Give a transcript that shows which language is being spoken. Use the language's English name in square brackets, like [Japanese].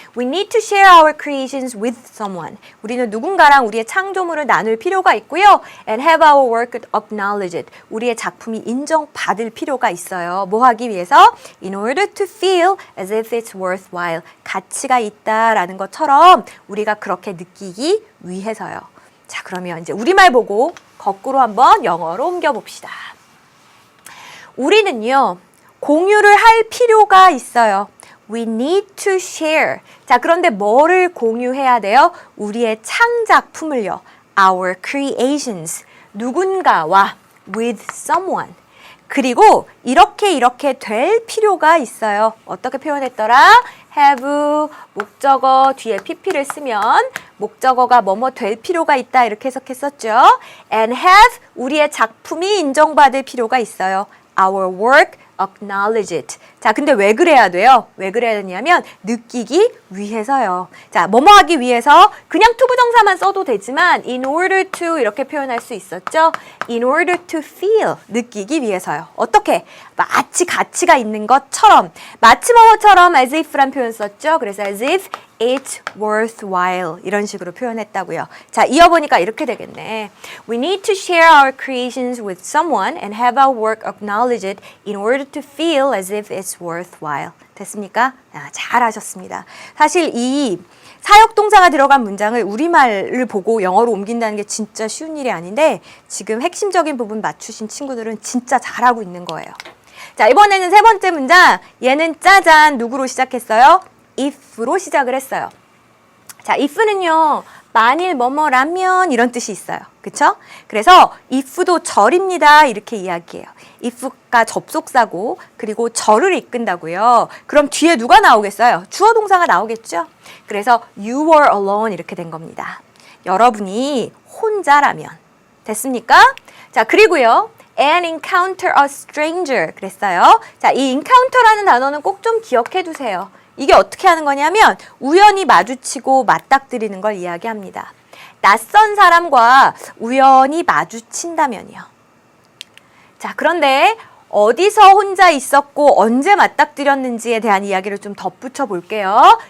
[English] We need to share our creations with someone. [Korean] 우리는 누군가랑 우리의 창조물을 나눌 필요가 있고요. [English] And have our work acknowledged. [Korean] 우리의 작품이 인정받을 필요가 있어요. 뭐 하기 위해서? [English] In order to feel as if it's worthwhile. [Korean] 가치가 있다라는 것처럼 우리가 그렇게 느끼기 위해서요. 자, 그러면 이제 우리말 보고 거꾸로 한번 영어로 옮겨봅시다. 우리는요, 공유를 할 필요가 있어요. [English] We need to share. [Korean] 자, 그런데 뭐를 공유해야 돼요? 우리의 창작품을요. [English] Our creations. [Korean] 누군가와 [English] with someone. [Korean] 그리고 이렇게 될 필요가 있어요. 어떻게 표현했더라? have, 목적어 뒤에 pp를 쓰면 목적어가 뭐뭐 될 필요가 있다 이렇게 해석했었죠. [English] And have, [Korean] 우리의 작품이 인정받을 필요가 있어요. [English] Our work acknowledge it. [Korean] 자, 근데 왜 그래야 돼요? 왜 그래야 되냐면 느끼기 위해서요. 자, 뭐뭐 하기 위해서 그냥 투부정사만 써도 되지만 [English] in order to [Korean] 이렇게 표현할 수 있었죠. [English] In order to feel, [Korean] 느끼기 위해서요. 어떻게? 마치 가치가 있는 것처럼, 마치 뭐뭐처럼 as if란 표현 썼죠. 그래서 [English] as if it's worthwhile [Korean] 이런 식으로 표현했다고요. 자, 이어보니까 이렇게 되겠네. [English] We need to share our creations with someone and have our work acknowledged in order to feel as if it's worthwhile. [Korean] 됐습니까? 아, 잘하셨습니다. 사실 이 사역동사가 들어간 문장을 우리말을 보고 영어로 옮긴다는 게 진짜 쉬운 일이 아닌데 지금 핵심적인 부분 맞추신 친구들은 진짜 잘하고 있는 거예요. 자, 이번에는 세 번째 문장. 얘는 짜잔 누구로 시작했어요? if로 시작을 했어요. 자, if는요. 만일 뭐뭐라면 이런 뜻이 있어요. 그쵸? 그래서 if도 절입니다. 이렇게 이야기해요. if가 접속사고 그리고 절을 이끈다고요. 그럼 뒤에 누가 나오겠어요? 주어 동사가 나오겠죠? 그래서 [English] you were alone [Korean] 이렇게 된 겁니다. 여러분이 혼자라면. 됐습니까? 자, 그리고요. [English] and encounter a stranger [Korean] 그랬어요. 자, 이 encounter라는 단어는 꼭 좀 기억해 두세요. 이게 어떻게 하는 거냐면 우연히 마주치고 맞닥뜨리는 걸 이야기합니다. 낯선 사람과 우연히 마주친다면요. 자, 그런데 어디서 혼자 있었고 언제 맞닥뜨렸는지에 대한 이야기를 좀 덧붙여 볼게요.